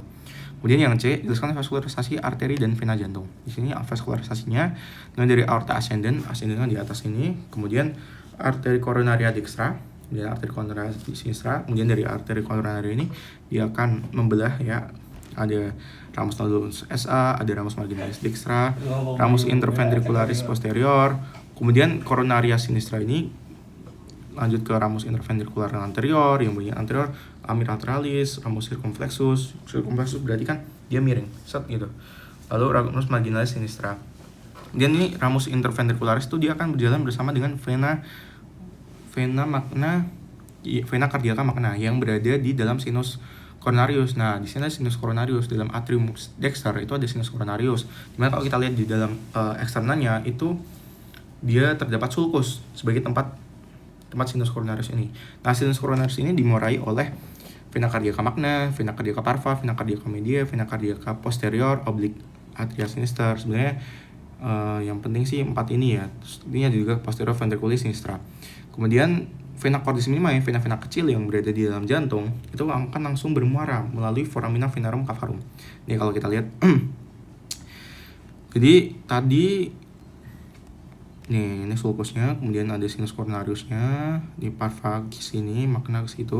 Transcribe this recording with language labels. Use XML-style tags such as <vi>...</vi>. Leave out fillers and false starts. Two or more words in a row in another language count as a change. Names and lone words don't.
<id>Kemudian yang C, jelaskan vaskularisasi arteri dan vena jantung. Di sini vaskularisasinya dari</id> <la>aorta ascendens</la> <id>di atas ini, kemudian arteri</id> <la>coronaria dextra,</la> <id>kemudian arteri</id> <la>coronaria sinistra,</la> <id>kemudian dari arteri coronaria ini dia akan membelah ya. Ada</id> <la>ramus nodulus SA,</la> <id>ada</id> <la>ramus marginalis dextra, ramus interventricularis posterior,</la> <id>kemudian</id> <la>coronaria sinistra</la> <id>ini lanjut ke</id> <la>ramus interventrikular anterior,</la> <id>yang bagian anterior amilateralis,</id> <la>ramus circumflexus</la> <id>berarti kan dia miring, set gitu. Lalu</id> <la>ramus marginalis sinistra.</la> <id>Dan ini</id> <la>ramus interventricularis</la> <id>itu dia akan berjalan bersama dengan</id> <la>vena cardiaca magna</la> <id>yang berada di dalam</id> <la>sinus coronarius.</la> <id>Nah, di sini ada</id> <la>sinus coronarius,</la> <id>dalam</id> <la>atrium dexter</la> <id>itu ada</id> <la>sinus coronarius.</la> <id>Dimana kalau kita lihat di dalam eksternalnya itu dia terdapat sulcus sebagai tempat</id> <la>sinus coronarius</la> <id>ini. Nah,</id> <la>sinus coronarius</la> <id>ini dimurai oleh</id> <la>vena cardiaca magna, vena cardiaca parva, vena cardiaca media, vena cardiaca posterior, oblique atria sinister.</la> <id>Sebenarnya yang penting sih 4 ini ya. Terus ini ada juga</id> <la>posterior ventriculis sinistra.</la> <id>Kemudian</id> <la>vena cordis minima,</la> <id>vena-vena kecil yang berada di dalam jantung itu akan langsung bermuara melalui</id> <la>foramina venarum cavarum.</la> <id>Ini kalau kita lihat. Jadi tadi nih, ini sulcusnya, kemudian ada</id> <la>sinus coronariusnya</la> <id>di parva ke sini, magna ke situ.</id>